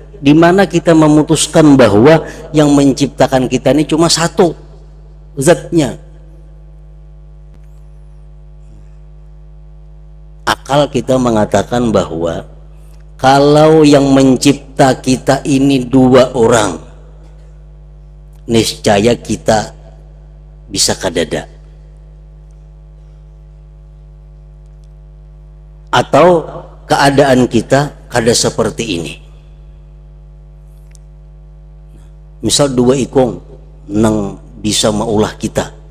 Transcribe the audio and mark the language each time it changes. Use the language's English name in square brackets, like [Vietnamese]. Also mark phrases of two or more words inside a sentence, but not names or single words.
[Indonesian] Di mana kita memutuskan bahwa yang menciptakan kita ini cuma satu zatnya? Akal kita mengatakan bahwa kalau yang mencipta kita ini dua orang, niscaya kita bisa kadada. Atau keadaan kita kada seperti ini. [Banjar] Misal dua ikong nang bisa maulah kita.